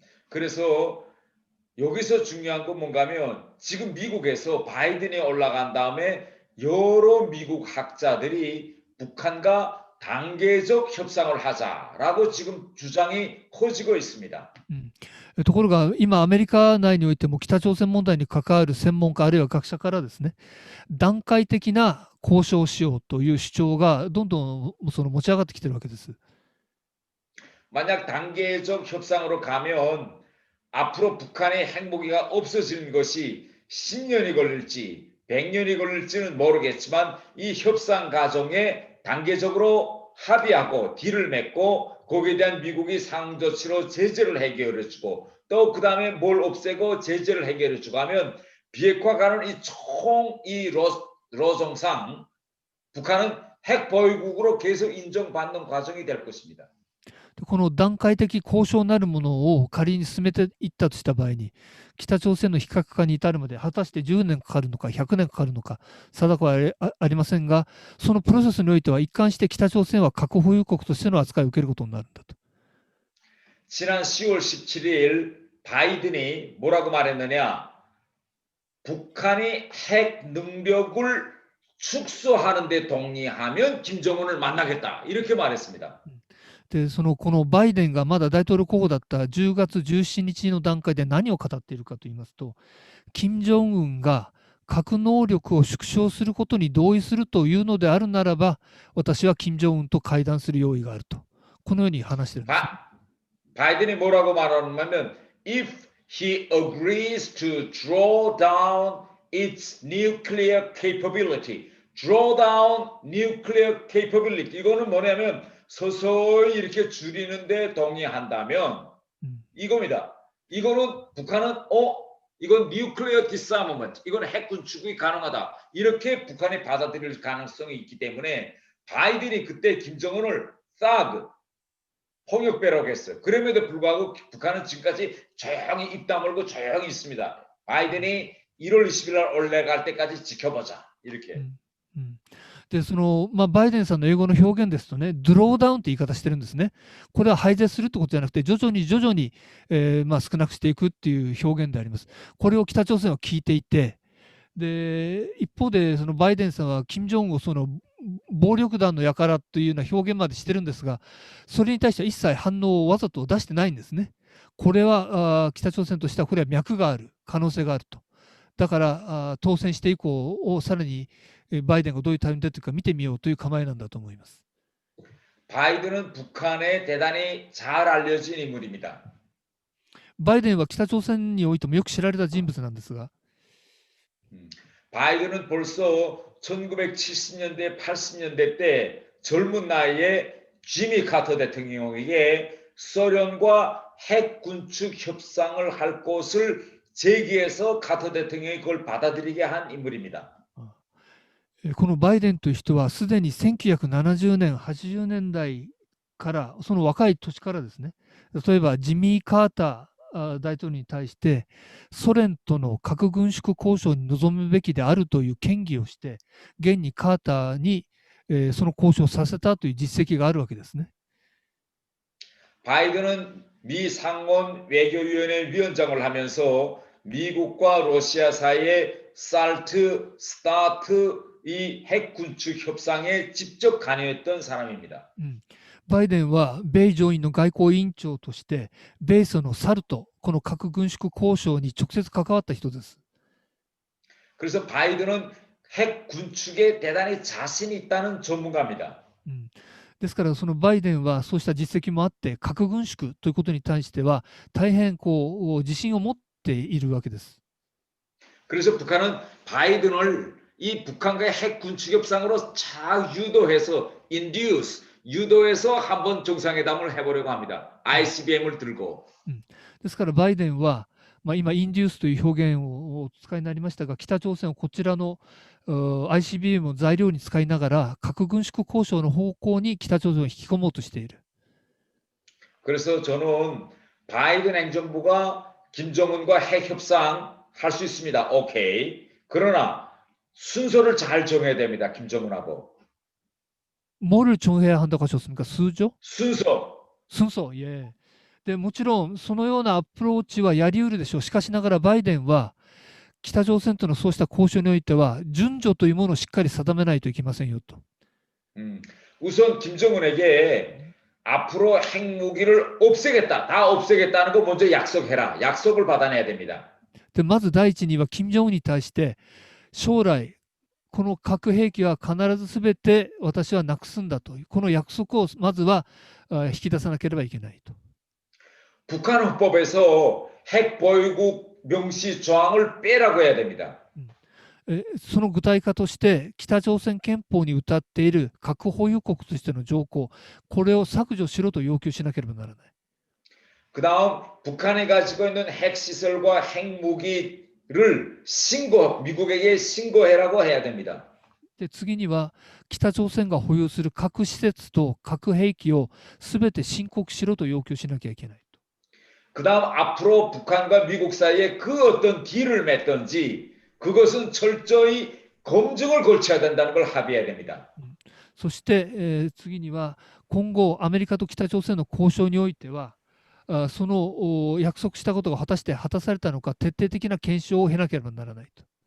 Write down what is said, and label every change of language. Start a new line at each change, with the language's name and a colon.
Korean: 그래서 여기서 중요한 건 뭔가 하면 지금 미국에서 바이든이 올라간 다음에 여러 미국 학자들이 북한과 단계적 협상을 하자라고 지금 주장이 커지고 있습니다.
Japanese: ところが今アメリカ内においても北朝鮮問題に関わる専門家あるいは学者からですね、段階的な交渉しようという主張がどんどんその持ち上がってきてるわけです。
Korean: 만약 단계적 협상으로 가면 앞으로 북한의 핵무기가 없어지는 것이 10년이 걸릴지 100년이 걸릴지는 모르겠지만 이 협상 과정에 단계적으로 합의하고 딜을 맺고 거기에 대한 미국이 상조치로 제재를 해결해주고 또 그 다음에 뭘 없애고 제재를 해결해주고 하면 비핵화가는 이 로정상 북한은 핵 보유국으로 계속 인정받는 과정이 될 것입니다.
Japanese: この段階的交渉なるものを仮に進めていったとした場合に、北朝鮮の非核化に至るまで果たして10年かかるのか100年かかるのか定かはありませんが、そのプロセスにおいては一貫して北朝鮮は核保有国としての扱いを受けることになるんだと。
Korean: 지난 10월 17일 바이든이 뭐라고 말했느냐? 북한이 핵 능력을 축소하는 데 동의하면 김정은을 만나겠다. 이렇게 말했습니다.
Japanese: でこのバイデンがまだ大統領候補だった10月17日の段階で何を語っているかと言いますと、金正恩が核能力を縮小することに同意するというのであるならば、私は金正恩と会談する用意があると、このように話しているんです。
Korean: 바이든이 뭐라고 말하냐면
English: if he agrees to draw down its nuclear capability,
Korean: draw down nuclear capability 이거는 뭐냐면 서서히 이렇게 줄이는데 동의한다면 이겁니다. 이거는 북한은 이건 뉴클리어 디스아머먼트, 이건 핵 군축이 가능하다. 이렇게 북한이 받아들일 가능성이 있기 때문에 바이든이 그때 김정은을 싹 홍역배라고 했어요. 그럼에도 불구하고 북한은 지금까지 조용히 입 다물고 조용히 있습니다. 바이든이 1월 20일 날 올라갈 때까지 지켜보자. 이렇게.
Japanese: でバイデンさんの英語の表現ですとね、ドローダウンって言い方してるんですね。これは廃絶するってことじゃなくて、徐々に徐々に、少なくしていくっていう表現であります。これを北朝鮮は聞いていて、で一方でバイデンさんは金正恩を暴力団の輩というような表現までしてるんですが、それに対しては一切反応をわざと出してないんですね。これは北朝鮮としてはこれは脈がある可能性があると。だから当選して以降をさらにバイデンがどういう対応に出ているか見てみようという構えなんだと思います。
Korean: 바이든은 북한에 대단히 잘 알려진 인물입니다.
Japanese: バイデンは北朝鮮においてもよく知られた人物なんですが、
Korean: 바이든은 벌써 1970년대, 80년대 때 젊은 나이에 지미 카터 대통령에게 소련과 핵 군축 협상을 할 것을 제기해서 카터 대통령이 그걸 받아들이게 한 인물입니다.
Japanese: このバイデンという人はすでに1970年、80年代からその若い年からですね、例えばジミー・カーター大統領に対してソ連との核軍縮交渉に臨むべきであるという建議をして、現にカーターにその交渉をさせたという実績があるわけですね。
Korean: 바이든은 미 상원 외교위원회 위원장을 하면서 미국과 러시아 사이에 SALT, START 이 핵 군축 협상에 직접 관여했던 사람입니다.
Japanese: バイデンは米上院の外交委員長として米ソのサルト、この核軍縮交渉に直接関わった人です。
Korean: 그래서 바이든은 핵 군축에 대단히 자신 있다는 전문가입니다.
Japanese: ですからバイデンはそうした実績もあって核軍縮ということに対しては大変自信を持っているわけです。
Korean: 그래서 북한은 바이든을 이 북한과의 핵 군축 협상으로 잘 유도해서 유도해서 한번 정상회담을 해보려고 합니다. ICBM을 들고.
Japanese: ですからバイデンは、今インデュースという表現をお使いになりましたが、北朝鮮をこちらのICBM を材料に使いながら核軍縮交渉の方向に北朝鮮を引き込もうとしている。
Korean: 그래서 저는 바이든 행정부가 김정은과 핵 협상 할 수 있습니다. 오케이. 그러나 순서를 잘 정해야 됩니다. 김정은하고. 뭐를 정해야 한다고 하셨습니까? 수죠? 순서. 예.
Japanese: でもちろんそのようなアプローチはやりうるでしょう。しかしながらバイデンは北朝鮮とのそうした交渉においては順序というものをしっかり定めないといけませんよと。
Korean: 우선 김정은에게 앞으로 핵무기를 없애겠다. 다 없애겠다는 거 먼저 약속해라. 약속을 받아내야 됩니다.
Japanese: でまず第一には金正恩に対して将来この核兵器は必ずすべて私はなくすんだという、この約束をまずは引き出さなければいけないと。
Korean: 북한 헌법에서 핵 보유국 명시 조항을 빼라고 해야 됩니다.
Japanese: その具体化として、北朝鮮憲法に謳っている核保有国としての条項、これを削除しろと要求しなければならない。
Korean: 그다음 북한이 가지고 있는 핵시설과 핵무기를 미국에게 신고해라고 해야 됩니다.
Japanese: で次には、北朝鮮が保有する核施設と核兵器をすべて申告しろと要求しなきゃいけないと。
Korean: 그다음 앞으로 북한과 미국 사이에 그 어떤 딜을 맺든지 그것은 철저히 검증을 거쳐야 된다는 걸 합의해야 됩니다.
Japanese: そして、次には、今後、アメリカと北朝鮮の交渉においては、その約束したことが果たして果たされたのか、徹底的な検証を経なければならないと。